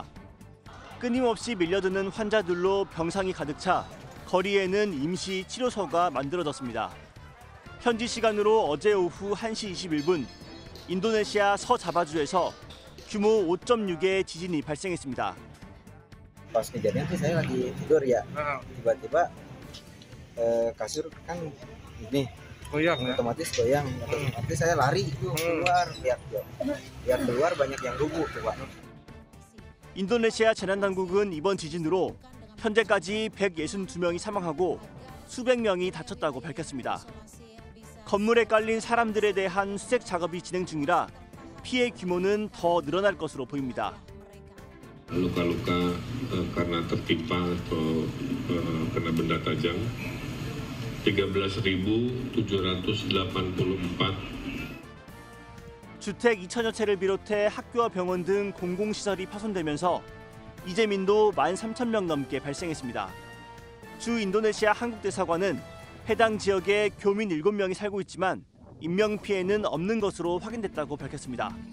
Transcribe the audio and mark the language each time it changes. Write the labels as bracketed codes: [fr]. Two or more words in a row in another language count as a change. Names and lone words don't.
[ko] 끊임없이 밀려드는 환자들로 병상이 가득 차 거리에는 임시 치료소가 만들어졌습니다. 현지 시간으로 어제 오후 1시 21분 인도네시아 서자바주에서 규모 5.6의 지진이 발생했습니다. [id] Pas kejadian sih saya lagi tidur ya, tiba-tiba kasur kan ini otomatis goyang, otomatis saya lari itu keluar, lihat keluar banyak yang rubuh coba. [ko] 인도네시아 재난당국은 이번 지진으로 현재까지 162명이 사망하고 수백 명이 다쳤다고 밝혔습니다. 건물에 깔린 사람들에 대한 수색 작업이 진행 중이라 피해 규모는 더 늘어날 것으로 보입니다. [id] Luka-luka karena tertimpa atau kena benda tajam 13.784. [ko] 주택 2천여 채를 비롯해 학교와 병원 등 공공시설이 파손되면서 이재민도 13,000명 넘게 발생했습니다. 주 인도네시아 한국대사관은 해당 지역에 교민 7명이 살고 있지만 인명피해는 없는 것으로 확인됐다고 밝혔습니다.